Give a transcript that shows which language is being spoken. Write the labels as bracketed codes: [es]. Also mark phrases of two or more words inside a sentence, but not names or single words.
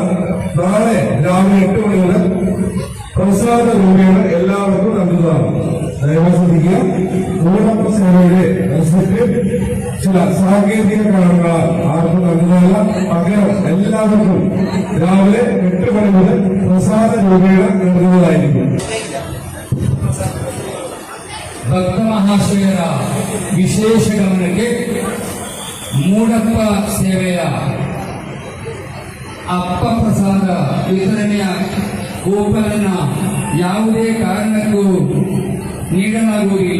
[ml] നാളെ രാവിലെ 8 മണി മുതൽ പ്രസാദ രൂപേണ എല്ലാവർക്കും നൽകുന്നതാണ്. ദയവായി ശ്രദ്ധിക്കുക. ഊഴം സേവയുടെ റെസിപ്റ്റ് ചില സാങ്കേതിക കാരണങ്ങളാൽ ആർക്കും നൽകുന്നതല്ല. പകരം എല്ലാവർക്കും രാവിലെ 8 മണി മുതൽ പ്രസാദ രൂപേണ നൽകുന്നതായിരിക്കും. [kn] ಭಕ್ತಮಹಾಶಯರ ವಿಶೇಷ ಗಮನಕ್ಕೆ ಮೂಡಪ್ಪ ಸೇವೆಯ ಅಪ್ಪ ಪ್ರಸಾದ ವಿತರಣೆಯ ಕೂಪನ್ ಯಾವುದೇ ಕಾರಣಕ್ಕೂ ನೀಡಲಾಗುವುದಿಲ್ಲ.